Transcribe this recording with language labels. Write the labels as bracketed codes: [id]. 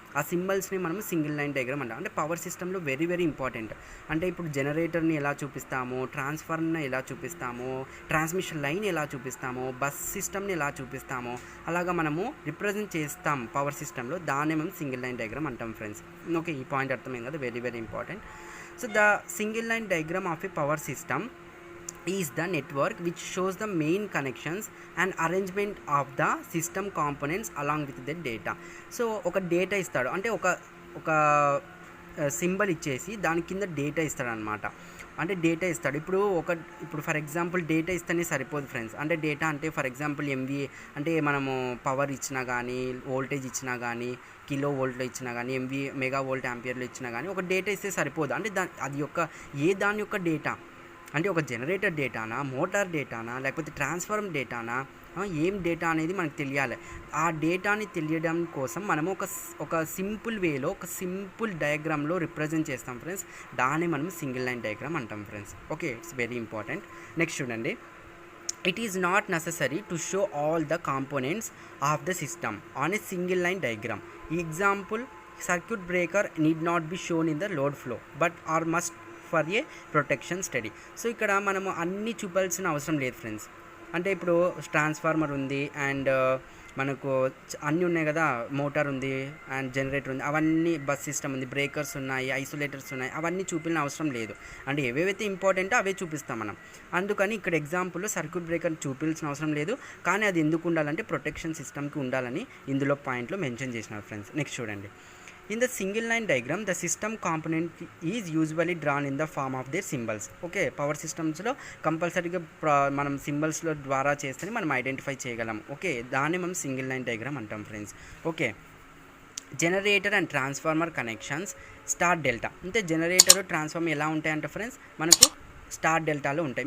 [te] ఆ సింబల్స్ని మనము single line diagram అంటాం. అంటే పవర్ సిస్టంలో వెరీ వెరీ ఇంపార్టెంట్. అంటే ఇప్పుడు జనరేటర్ని ఎలా చూపిస్తాము, ట్రాన్స్ఫార్మర్ని ఎలా చూపిస్తాము, ట్రాన్స్మిషన్ లైన్ ఎలా చూపిస్తాము, బస్ సిస్టమ్ని ఎలా చూపిస్తాము, అలాగా మనము రిప్రజెంట్ చేస్తాం పవర్ సిస్టంలో, దాన్ని మనం సింగిల్ లైన్ డయాగ్రామ్ అంటాం ఫ్రెండ్స్. ఓకే, ఈ పాయింట్ అర్థమైంది కదా, very very important. [en] So the single line diagram of a power system is the network which shows the main connections and arrangement of the system components along with the data. [te] So ఒక data ఇస్తాడు, అంటే ఒక symbol ఇచ్చేసి దాని కింద data ఇస్తాడు అనమాట. అంటే డేటా ఇస్తాడు. ఇప్పుడు ఫర్ ఎగ్జాంపుల్ డేటా ఇస్తేనే సరిపోదు ఫ్రెండ్స్. అంటే డేటా అంటే ఫర్ ఎగ్జాంపుల్ ఎంవీఏ అంటే మనము పవర్ ఇచ్చినా కానీ, వోల్టేజ్ ఇచ్చినా కానీ, కిలో వోల్ట్లో ఇచ్చినా కానీ, మెగా వోల్ట్ యాంపియర్లో ఇచ్చినా కానీ ఒక డేటా ఇస్తే సరిపోదు. అంటే దాని యొక్క డేటా అంటే ఒక జనరేటర్ డేటానా, మోటార్ డేటానా, లేకపోతే ట్రాన్స్ఫార్మర్ డేటానా, ఏం డేటా అనేది మనకు తెలియాలి. ఆ డేటాని తెలియడం కోసం మనము ఒక సింపుల్ వేలో, ఒక సింపుల్ డయాగ్రామ్లో రిప్రజెంట్ చేస్తాం ఫ్రెండ్స్. దాన్ని మనం సింగిల్ లైన్ డయాగ్రామ్ అంటాం friends. [en] Okay, it's very important. [te] Next చూడండి, [en] it is not necessary to show all the components of the system on a single line diagram. Example, circuit breaker need not be shown in the load flow but are must for a protection study. [te] So ఇక్కడ మనము అన్నీ చూపాల్సిన అవసరం లేదు friends. అంటే ఇప్పుడు transformer ఉంది and మనకు అన్నీ ఉన్నాయి కదా, మోటార్ ఉంది అండ్ జనరేటర్ ఉంది, అవన్నీ బస్ సిస్టమ్ ఉంది, బ్రేకర్స్ ఉన్నాయి, ఐసోలేటర్స్ ఉన్నాయి, అవన్నీ చూపిన అవసరం లేదు. అంటే ఏవేవైతే ఇంపార్టెంటో అవే చూపిస్తాం మనం. అందుకని ఇక్కడ ఎగ్జాంపుల్లో సర్క్యూట్ బ్రేకర్ చూపించాల్సిన అవసరం లేదు, కానీ అది ఎందుకు ఉండాలంటే ప్రొటెక్షన్ సిస్టమ్కి ఉండాలని ఇందులో పాయింట్లో మెన్షన్ చేసినారు ఫ్రెండ్స్. నెక్స్ట్ చూడండి, [en] in the single line diagram the system component is usually drawn in the form of their symbols. [te] Okay, power సిస్టమ్స్లో కంపల్సరీగా మనం సింబల్స్లో ద్వారా చేస్తేనే మనం ఐడెంటిఫై చేయగలం. ఓకే, దాన్ని మనం సింగిల్ లైన్ డయాగ్రామ్ అంటాం friends. Okay, generator and transformer connections star delta. అంటే జనరేటర్ ట్రాన్స్ఫార్మర్ ఎలా ఉంటాయంటే ఫ్రెండ్స్, మనకు స్టార్ డెల్టాలో ఉంటాయి.